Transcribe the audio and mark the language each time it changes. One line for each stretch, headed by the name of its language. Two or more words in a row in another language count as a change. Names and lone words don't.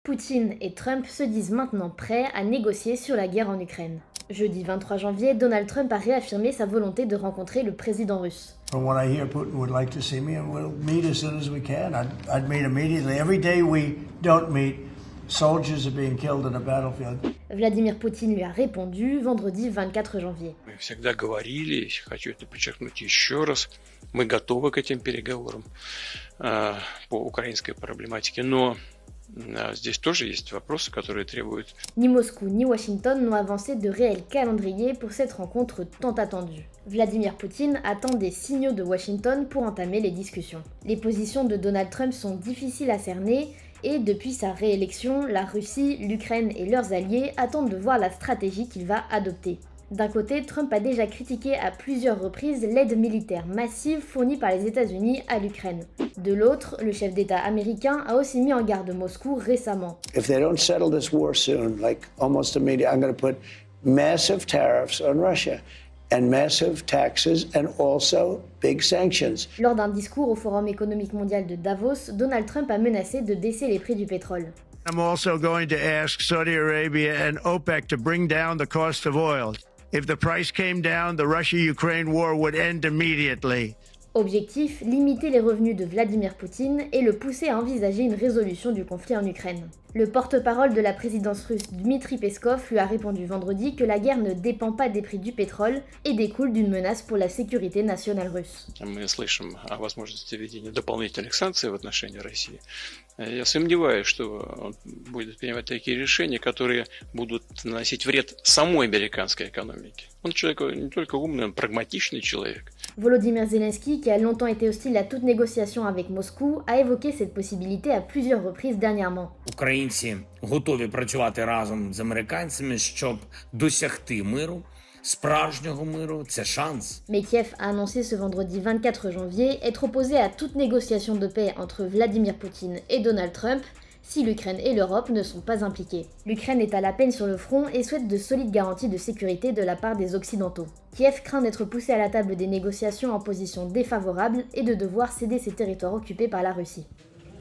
French: Poutine et Trump se disent maintenant prêts à négocier sur la guerre en Ukraine. Jeudi 23 janvier, Donald Trump a réaffirmé sa volonté de rencontrer le président russe.
English: From what I hear, Putin would like to see me, and we'll meet as soon as we can. I'd meet immediately. Every day we don't meet, soldiers are being killed on the battlefield.
French: Vladimir Poutine lui a répondu vendredi 24 janvier.
Russian: Мы всегда говорили, хочу это подчеркнуть еще раз, мы готовы к этим переговорам по украинской проблематике, но здесь тоже есть вопросы, которые требуют...
French: Ni Moscou ni Washington n'ont avancé de réel calendrier pour cette rencontre tant attendue. Vladimir Poutine attend des signaux de Washington pour entamer les discussions. Les positions de Donald Trump sont difficiles à cerner et depuis sa réélection, la Russie, l'Ukraine et leurs alliés attendent de voir la stratégie qu'il va adopter. D'un côté, Trump a déjà critiqué à plusieurs reprises l'aide militaire massive fournie par les États-Unis à l'Ukraine. De l'autre, le chef d'État américain a aussi mis en garde Moscou récemment.
English: If they don't settle this war soon, like almost immediately, I'm going to put massive tariffs on Russia and massive taxes and also big sanctions.
French: Lors d'un discours au Forum économique mondial de Davos, Donald Trump a menacé de baisser les prix du pétrole.
English: I'm also going to ask Saudi Arabia and OPEC to bring down the cost of oil. If the price came down, the Russia-Ukraine war would end immediately.
French: Objectif, limiter les revenus de Vladimir Poutine et le pousser à envisager une résolution du conflit en Ukraine. Le porte-parole de la présidence russe Dmitry Peskov lui a répondu vendredi que la guerre ne dépend pas des prix du pétrole et découle d'une menace pour la sécurité nationale russe.
Russian: Мы слышим о возможности введения дополнительных санкций в отношении России. Я сомневаюсь, что он будет принимать такие решения, которые будут наносить вред самой американской экономике. Он человек не только умный, он прагматичный человек.
French: Volodymyr Zelensky, qui a longtemps été hostile à toute négociation avec Moscou, a évoqué cette possibilité à plusieurs reprises dernièrement.
Ukrainian: Українці готові працювати разом з американцями, щоб досягти миру. Справжнього миру – це шанс.
French: Mais Kiev a annoncé ce vendredi 24 janvier être opposé à toute négociation de paix entre Vladimir Poutine et Donald Trump si l'Ukraine et l'Europe ne sont pas impliquées. L'Ukraine est à la peine sur le front et souhaite de solides garanties de sécurité de la part des Occidentaux. Kiev craint d'être poussé à la table des négociations en position défavorable et de devoir céder ses territoires occupés par la Russie.